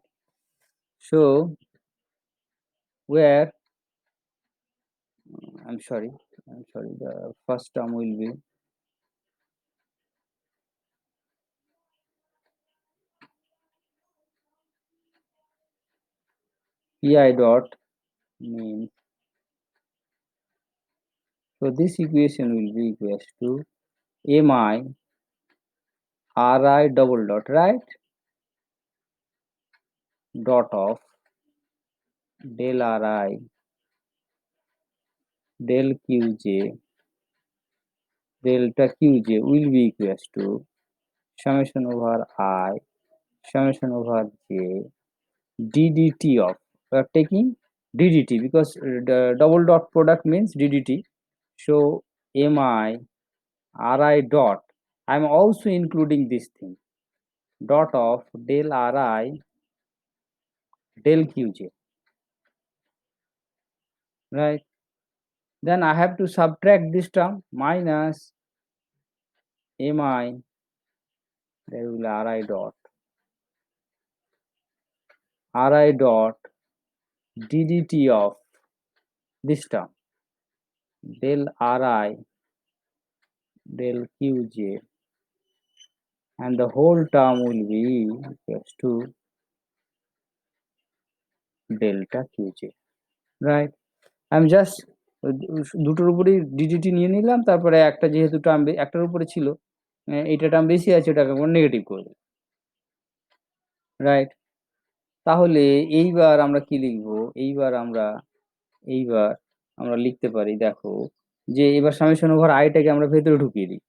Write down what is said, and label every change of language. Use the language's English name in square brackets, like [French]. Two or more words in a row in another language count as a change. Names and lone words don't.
[English] So where I'm sorry, the first term will be pi dot means, so this equation will be equals to mi ri double dot, right, dot of del ri del qj delta qj will be equals to summation over I summation over j ddt of, we are taking ddt because the double dot product means ddt. So mi ri dot, I am also including this thing, dot of del ri del qj, right? Then I have to subtract this term minus mi, there will be ri dot ddt of this term del ri del qj, and the whole term will be equals to delta qj, right? I'm just [Bangla] দুটোর উপরেই ডিডিটি নিয়ে নিলাম, তারপরে একটা যেহেতু টার্ম একটার উপরে ছিল এটা টার্ম বেশি আছে, ওটাকে আমরা নেগেটিভ করে দেব, রাইট? তাহলে এইবার আমরা কি লিখবো? এইবার আমরা লিখতে পারি, দেখো, যে এবার [English] summation over [Bangla] আইটাকে আমরা ভেতরে ঢুকিয়ে দিই।